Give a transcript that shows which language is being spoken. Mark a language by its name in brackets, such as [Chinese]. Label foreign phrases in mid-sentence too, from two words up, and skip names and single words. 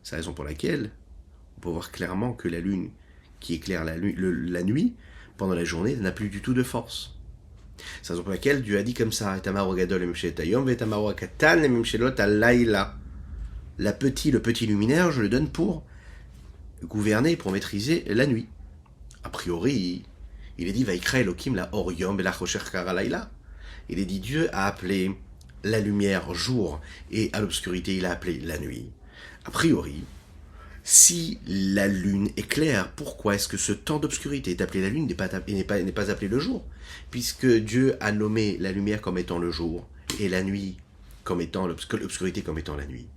[French] C'est la raison pour laquelle on peut voir clairement que la lune qui éclaire la nuit, pendant la journée, n'a plus du tout de force. C'est la raison pour laquelle Dieu a dit comme ça, le petit luminaire, je le donne pour gouverner, pour maîtriser la nuit. A priori, il est dit [Hebrew] ויקרא אלוקים לאור יום ולחושך קרא לילה. [French] Il est dit Dieu a appelé la lumière jour et à l'obscurité il a appelé la nuit. A priori, si la lune est claire, pourquoi est-ce que ce temps d'obscurité est appelé la lune et n'est pas appelé le jour? Puisque Dieu a nommé la lumière comme étant le jour et la nuit comme étant l'obscurité comme étant la nuit.